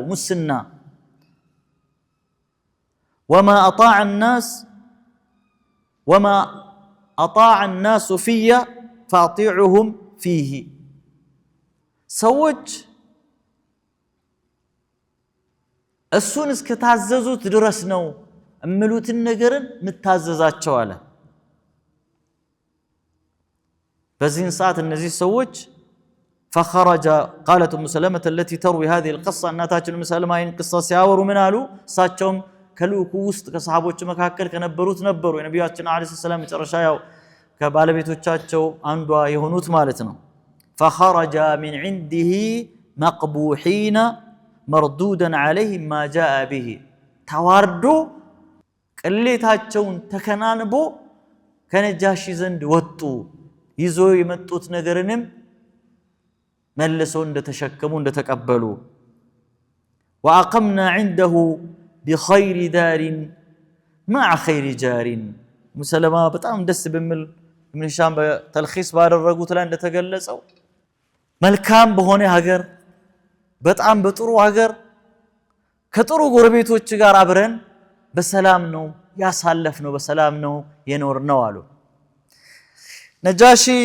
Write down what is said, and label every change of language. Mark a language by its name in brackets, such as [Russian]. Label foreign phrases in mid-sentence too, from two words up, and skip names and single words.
[Amharic] ሙስና። [Arabic] وما أطاع الناس في فأطيعوهم فيه። [Amharic] ሰዎች እሱን እስከታዘዙት ድረስ ነው እምሉትን ነገርን ምታዘዛቸው አለ። በዚህን ሰዓት እነዚህ ሰዎች [Arabic] فخرج قالت ام سلمة التي تروي هذه القصه [Amharic] እናታችን ኡም ሰለማ ይህን ቅሳ ሲያወሩ ምን አሉ? እሳቸውም ከልኡኩ ውስጥ ከሰሃቦች መካከል ከነበሩት ነበሩ። የነቢያችን [Arabic] عليه السلام [Amharic] መጨረሻ ያው ከባለቤቶቻቸው አንዷ የሆኑት ማለት ነው። [Arabic] فخرج من عنده مقبوحين مردودا عليهم ما جاء به [Amharic] ተዋርዶ ቅሌታቸውን ተከናንቦ ከነጃሺ ዘንድ ወጡ። ይዞ የመጡት ነገርንም መልሰው እንደተሸከሙ እንደተቀበሉ። [Arabic] وأقمنا عنده بخير دار مع خير جار። [Amharic] ኡም ሰለማ በጣም ደስ በሚል ኢብኑ ሂሻም በተልኺስ ባደረጉት ላይ እንደተገለጸው መልካም በሆነ ሀገር፣ በጣም በጥሩ ሀገር ከጥሩ ጎረቤቶች ጋር አብረን በሰላም ነው ያሳለፍነው፣ በሰላም ነው የኖርነው አሉ። ነጃሺ